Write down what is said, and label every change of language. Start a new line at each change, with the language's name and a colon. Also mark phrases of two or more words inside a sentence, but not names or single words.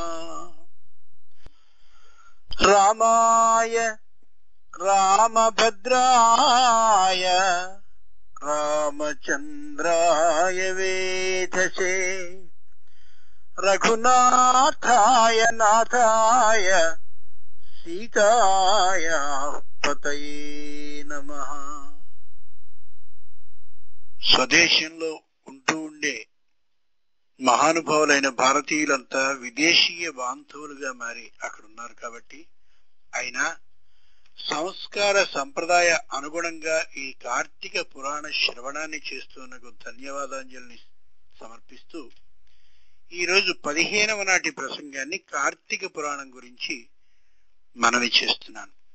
Sanskrit: रामाय रामभद्राय रामचन्द्राय वेधसे रघुनाथाय नाथाय सीताय पतये नमः।
Telugu: స్వదేశంలో ఉంటూ ఉండే మహానుభావులైన భారతీయులంతా విదేశీయ బాంధవులుగా మారి అక్కడ ఉన్నారు కాబట్టి అయినా సంస్కార సంప్రదాయ అనుగుణంగా ఈ కార్తీక పురాణ శ్రవణాన్ని చేస్తున్నకు ధన్యవాదాంజలిని సమర్పిస్తూ ఈరోజు 15వ నాటి ప్రసంగాన్ని కార్తీక పురాణం గురించి మనవి చేస్తున్నాను.